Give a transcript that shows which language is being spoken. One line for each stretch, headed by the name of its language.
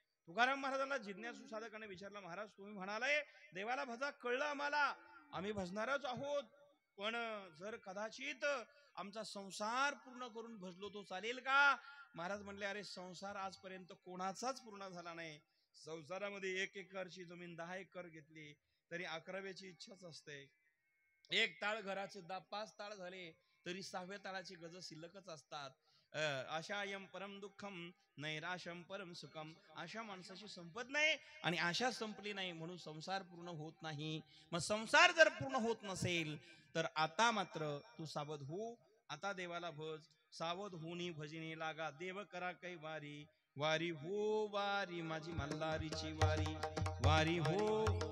Marathi: तुकाराम महाराजांना जिज्ञासू साधकाने विचारलं, महाराज तुम्ही म्हणाले देवाला भजा, कळलं आम्हाला, आम्ही भजणारच आहोत, पण जर कदाचित आमचा संसार पूर्ण करून भजलो तो चालेल का? महाराज म्हणले, अरे संसार आजपर्यंत कोणाचाच पूर्ण झाला नाही. संसारामध्ये 1 एकरची जमीन 10 एकर घेतली तरी 11व्याची इच्छाच असते. एक ताळ घराचे 5 ताळ झाले तरी 6व्या ताळाची गज शिल्लकच असतात.
Sanskrit: आशायम परम दुःखम नैराशम परम सुखम.
Marathi: आशा माणसाची संपत नाही आणि आशा संपली नाही म्हणून संसार पूर्ण होत नाही. मग संसार जर पूर्ण होत नसेल तर आता मात्र तू सावध हो. आता देवाला भज, सावध होनी भजनी लागा, देव करा कै वारी, वारी हो वारी माझी मल्हारीची वारी, वारी हो.